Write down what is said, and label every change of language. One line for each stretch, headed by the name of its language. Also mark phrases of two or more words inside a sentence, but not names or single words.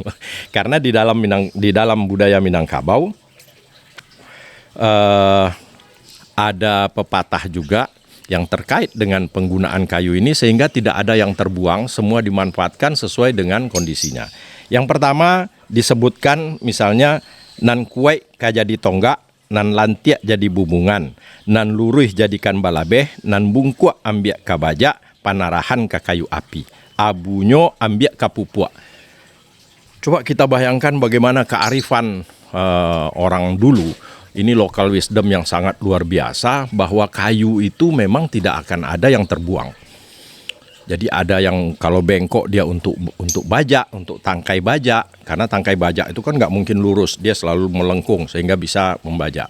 Indonesian: Karena di dalam budaya Minangkabau ada pepatah juga yang terkait dengan penggunaan kayu ini sehingga tidak ada yang terbuang, semua dimanfaatkan sesuai dengan kondisinya. Yang pertama disebutkan misalnya
Minangkabau: nan kuek kajadi tonggak, nan lantiak jadi bubungan, nan luruh jadikan balabeh, nan bungkuak ambiak kabaja, panarahan ke kayu api, abunyo ambiak kapupuak.
Indonesian: Coba kita bayangkan bagaimana kearifan orang dulu. Ini
English: local wisdom
Indonesian: yang sangat luar biasa, bahwa kayu itu memang tidak akan ada yang terbuang. Jadi ada yang kalau bengkok dia untuk baja, untuk tangkai baja, karena tangkai baja itu kan nggak mungkin lurus, dia selalu melengkung sehingga bisa membaja.